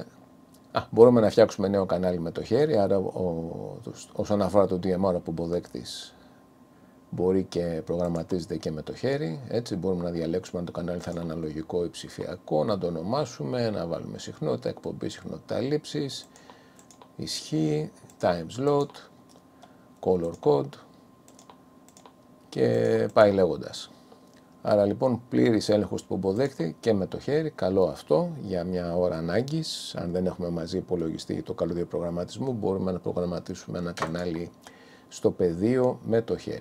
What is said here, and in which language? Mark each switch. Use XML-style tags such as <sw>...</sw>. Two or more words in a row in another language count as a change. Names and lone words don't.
<el>Μπορούμε να φτιάξουμε νέο κανάλι με το χέρι, άρα όσον αφορά το DMR από πομποδέκτης μπορεί και προγραμματίζεται και με το χέρι. Έτσι μπορούμε να διαλέξουμε αν το κανάλι θα είναι αναλογικό ή ψηφιακό, να το ονομάσουμε, να βάλουμε συχνότητα, εκπομπή, συχνότητα λήψης, ισχύ,</el> <en>time slot, color code</en> <el>και πάει λέγοντας. Άρα λοιπόν πλήρης έλεγχος του πομποδέκτη και με το χέρι, καλό αυτό για μια ώρα ανάγκης. Αν δεν έχουμε μαζί υπολογιστή ή το καλώδιο προγραμματισμού, μπορούμε να προγραμματίσουμε ένα κανάλι στο πεδίο με το χέρι.</el>